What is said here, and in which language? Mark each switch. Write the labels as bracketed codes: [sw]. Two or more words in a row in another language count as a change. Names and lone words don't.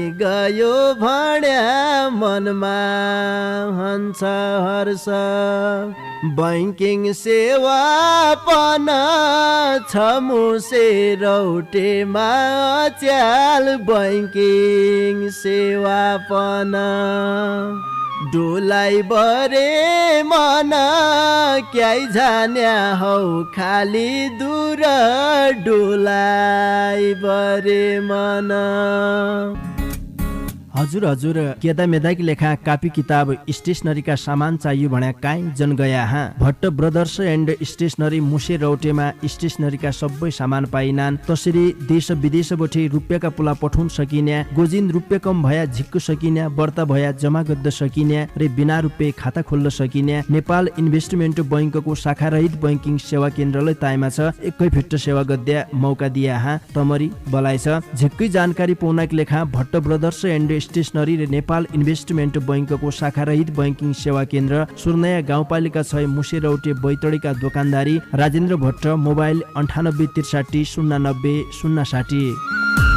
[dty] गयो भन्या मनमा हन्छ हर्ष बैंकिङ सेवा पन छ मुसे रौटेमा च्याल बैंकिङ सेवा पन डोलाई बरे मन क्याइ जान्या हौ खाली दूर डोलाई बरे मन। हजुर केदा मेदाकी लेखा कापी किताब स्टेसनरीका सामान चाहियो भन्या काई जन गया हाँ भट्ट ब्रदर्स एन्ड स्टेसनरी मुसे रौटेमा स्टेसनरीका सबै सामान पाइनान्। तसरी देश विदेशबाट रुपियाँका पुला पठाउन सकिन्या गोजिन रुपियाँ कम भया झिक्क सकिन्या बर्ता भया जमा गद्द सकिन्या र बिना रुपियाँ खाता खोल्न सकिन्या नेपाल इन्भेस्टमेन्ट बैंकको शाखा रहित बैंकिङ सेवा केन्द्रलाई ताइमा छ एकै फिट सेवा गद्या मौका दिया हाँ तमरी बलाइ छ। झिक्कै जानकारी पाउनाकी लेखा भट्ट ब्रदर्स एन्ड स्टेसनरी र नेपाल इन्भेस्टमेन्ट बैंकको शाखा रहित बैंकिङ सेवा केन्द्र सुर्नया गाउँपालिका 6 मुसे रौटे बैतडीका दोकानदारी राजेन्द्र भट्ट मोबाइल 98 63 090 060।